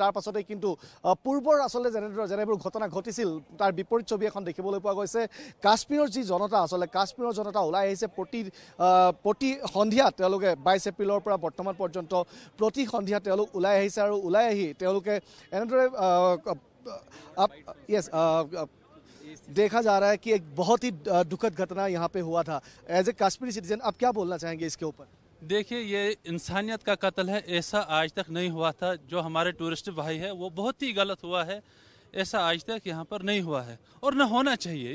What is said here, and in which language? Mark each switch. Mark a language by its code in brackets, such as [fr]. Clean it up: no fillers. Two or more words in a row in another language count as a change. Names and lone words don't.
[as] তাৰ পাছতে কিন্তু পূৰ্বৰ আচলতে যেনেবোৰ ঘটনা ঘটিছিল তাৰ বিপৰীত ছবি এখন দেখিবলৈ পোৱা গৈছে। কাশ্মীৰৰ যি জনতা আচলতে কাশ্মীৰৰ জনতা ওলাই আহিছে প্ৰতি সন্ধিয়া তেওঁলোকে 22 এপ্ৰিলৰ পৰা বৰ্তমান পৰ্যন্ত প্ৰতি সন্ধিয়া তেওঁলোক ওলাই আহিছে। আৰু ওলাই আহি তেওঁলোকে এনেদৰে [hi] देखा जा रहा है कि एक बहुत ही दुखद घटना यहाँ पे हुआ था। [en] as a Kashmiri citizen [hi] आप क्या बोलना चाहेंगे इसके ऊपर? देखिए, ये इंसानियत का कत्ल है। ऐसा आज तक नहीं हुआ था। जो हमारे टूरिस्ट भाई है वो बहुत ही गलत हुआ है। ऐसा आज तक यहाँ पर नहीं हुआ है और न होना चाहिए।